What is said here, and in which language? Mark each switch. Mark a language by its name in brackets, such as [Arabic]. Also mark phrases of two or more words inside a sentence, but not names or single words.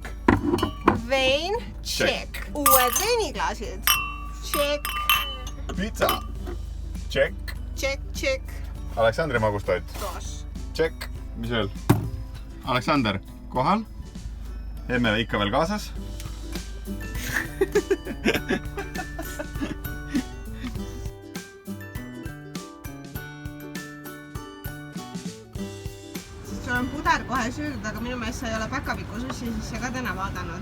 [Estonian] Vein, check. Uued veiniklaasid. Check. Pizza, check. [English] Check, check. [Estonian] Aleksandri magustoit, Toos. check. Mis veel? Aleksander, kohal. Emme ikka veel kaasas. Sul on puder kohe süüdud, aga minu meelest sa ei ole päkapiku sussi sisse ka täna vaadanud.